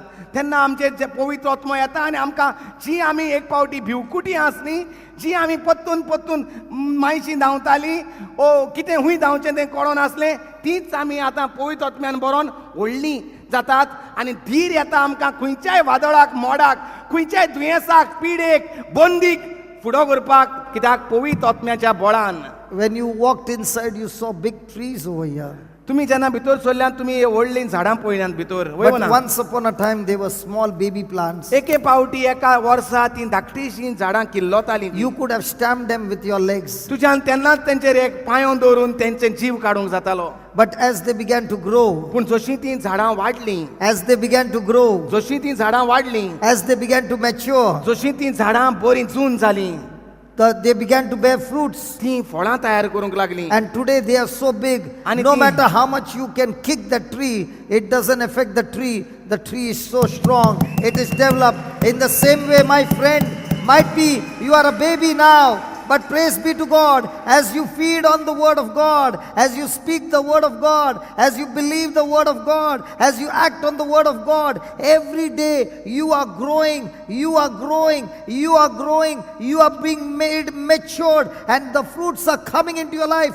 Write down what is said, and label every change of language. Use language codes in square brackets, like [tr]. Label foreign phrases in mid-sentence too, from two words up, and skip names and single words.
[kok] तेन्ना आमचेर जे पवित्र आत्मो येता आनी आमकां जी आमी एक पावटी भिवकुटी आसलीं, जी आमी पत्तून मायशीं धांवतालीं, ओ कितें हूंय धांवचें तें कळनासलें, तीच आमी आतां पवित्र आत्म्यान बरोवन व्हडलीं जातात. आनी धीर येता आमकां खंयच्याय वादळाक, मोडाक, खंयच्याय दुयेंसाक, पिडेक, बंदीक फुडो करपाक, कित्याक पवित्र आत्म्याच्या बळान. [en] When you walked inside, you saw big trees over here. [kok] तुमी जेन्ना भितर सरल्यात तुमी व्हडलीं झाडां पळयल्यात भितर, [en] But once upon a time, they were small baby plants. [kok] एके पावटी एका वर्सा तीं धाकटीशीं झाडां किल्लोतालीं. [en] You could have stamped them with your legs. [kok] तुज्यान तेन्नाच तेंचेर एक पांयो दवरून तेंचे जीव काडूंक जातालो. [en] But as they began to grow, [kok] पूण जशीं तीं झाडां वाडलीं, [en] as they began to grow, [kok] जशीं तीं झाडां वाडलीं, [en] as they began to mature, [kok] जशीं तीं झाडां बरीं जून जालीं, [en] they began to bear fruits. [kok] तीं फळां तयार करूंक लागलीं. [en] And today they are so big, And no it- matter how much you can kick the tree, it doesn't affect the tree. The tree is so strong, it is developed. In the same way, my friend, might be you are a baby now, but praise be to God, as you feed on the word of God, as you speak the word of God, as you believe the word of God, as you act on the word of God, every day you are growing, you are growing, you are growing, you are being made matured, and the fruits are coming into your life.